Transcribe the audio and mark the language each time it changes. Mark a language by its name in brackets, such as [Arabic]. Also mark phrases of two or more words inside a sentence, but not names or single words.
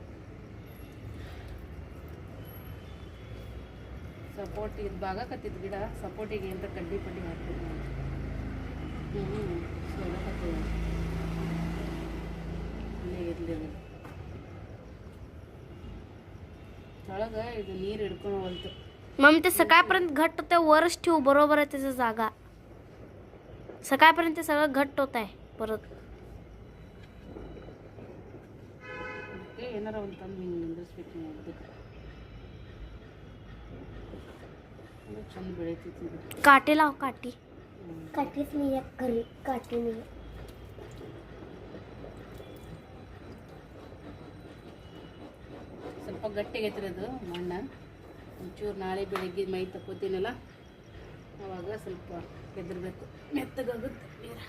[Kannada] ಸಪೋರ್ಟ್ ಇದು ಬಾಗಕತ್ತಿದ್ದು ಗಿಡ, ಸಪೋರ್ಟಿಗೆ ಅಂತ ಕಡ್ಡಿ ಪಡ್ಡಿ ಹಾಕ್ಬೇಕು. ಸೋಲಕತ್ತೀವಿ ಅಲ್ಲೇ ಇರಲಿ. ಒಳಗೆ ಇದು ನೀರು ಹಿಡ್ಕೊಂಡು ಹೋಲ್ತು. [Marathi] मम्मी ते सकाळपर्यंत घट्ट होते, वरच ठेवू बरोबर आहे त्याचं जागा. सकाळपर्यंत ते सगळं घट्ट होत आहे परत. [Kannada] ಏನಾರ ಒಂದು ತಂದು ಹಿಂಗೆ ನಿಂದಿರ್ಸ್ಬೇಕು ಅದಕ್ಕೆ ಚಂದ ಬೆಳಿತೈತಿ. [Marathi] काटे लाव, काटी काटीच नाही आहे घरी, काटी नाही. [Kannada] ಸ್ವಲ್ಪ ಗಟ್ಟಿಗೈತ್ರಿ ಅದು ಮಣ್ಣು. ಒಂಚೂರು ನಾಳೆ ಬೆಳಿಗ್ಗೆ ಮೈ ತಕ್ಕೋತೀನಲ್ಲ ಅವಾಗ ಸ್ವಲ್ಪ ಬೆದರ್ಬೇಕು, ಮೆತ್ತಗಾಗುತ್ತೆ ನೀರು.